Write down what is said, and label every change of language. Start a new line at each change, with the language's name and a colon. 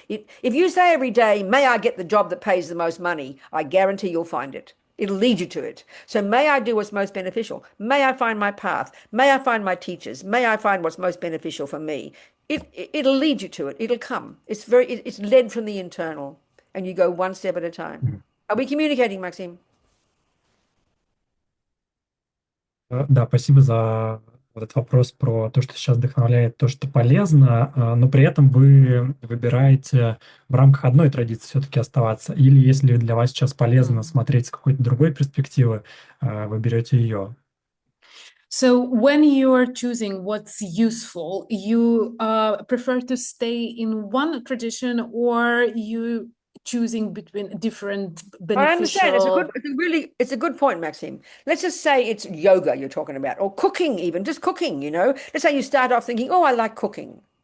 English: If you say every day, may I get the job that pays the most money, I guarantee you'll find it. It'll lead you to it. So may I do what's most beneficial. May I find my path. May I find my teachers. May I find what's most beneficial for me. It'll lead you to it. It'll come. It's led from the internal, and you go one step at a time. Are we communicating, Maxim?
Russian: Да, спасибо за этот вопрос про то, что сейчас вдохновляет, то, что полезно, но при этом вы выбираете в рамках одной традиции все-таки оставаться, или если для вас сейчас полезно смотреть с какой-то другой перспективы, вы берете ее.
English: So when you are choosing what's useful, you prefer to stay in one tradition, or you choosing between different beneficial... I understand. It's a good point, Maxime. Let's just say it's yoga you're talking about, or cooking even, just cooking, Let's say you start off thinking, oh, I like cooking.